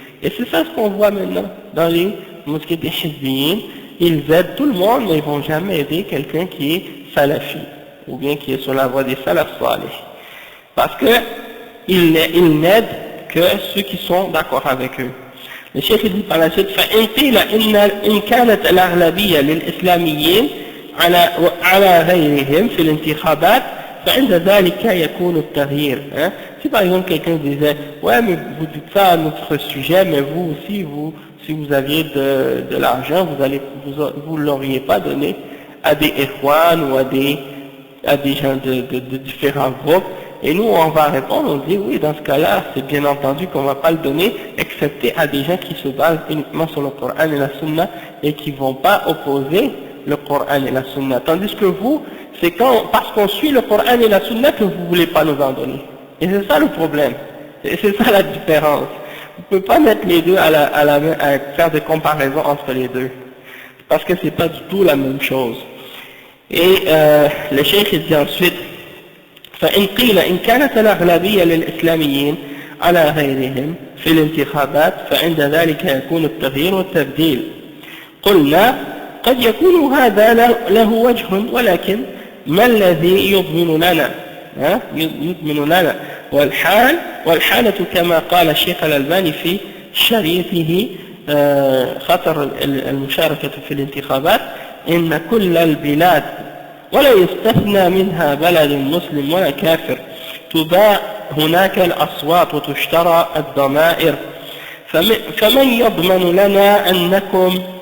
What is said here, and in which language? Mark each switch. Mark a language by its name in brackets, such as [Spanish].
[French] Et c'est ça ce qu'on voit maintenant dans les mosquées des Hizbiyin. Ils aident tout le monde, mais ils ne vont jamais aider quelqu'un qui est salafi, ou bien qui est sur la voie des salaf salih. Parce qu'ils n'aident que ceux qui sont d'accord avec eux. Le Cheikh dit par la suite, [Arabic] فإن قيل إن كانت الأغلبية للإسلاميين على غيرهم في الانتخابات فعند ذلك يكون التغيير. [French] Si par exemple quelqu'un disait, ouais mais vous dites ça à notre sujet, mais vous aussi, si vous aviez de l'argent, vous l'auriez pas donné à des Ikhwan ou à des gens de différents groupes. Et nous, on va répondre, on dit, oui, dans ce cas-là, c'est bien entendu qu'on ne va pas le donner, excepté à des gens qui se basent uniquement sur le Coran et la Sunna, et qui ne vont pas opposer le Coran et la Sunna. Tandis que vous, c'est parce qu'on suit le Coran et la Sunna que vous ne voulez pas nous en donner. Et c'est ça le problème. Et c'est ça la différence. Vous ne pouvez pas mettre les deux à faire des comparaisons entre les deux. Parce que c'est pas du tout la même chose. Et le Cheikh dit ensuite, [Arabic] فإن قيل إن كانت الأغلبية للإسلاميين على غيرهم في الانتخابات فعند ذلك يكون التغيير والتبديل. قلنا قد يكون هذا له وجه ولكن ما الذي يضمن لنا والحالة كما قال الشيخ الألباني في شريطه خطر المشاركة في الانتخابات إن كل البلاد ولا يستثنى منها بلد مسلم ولا كافر تباع هناك الأصوات وتشترى الضمائر فمن يضمن لنا أنكم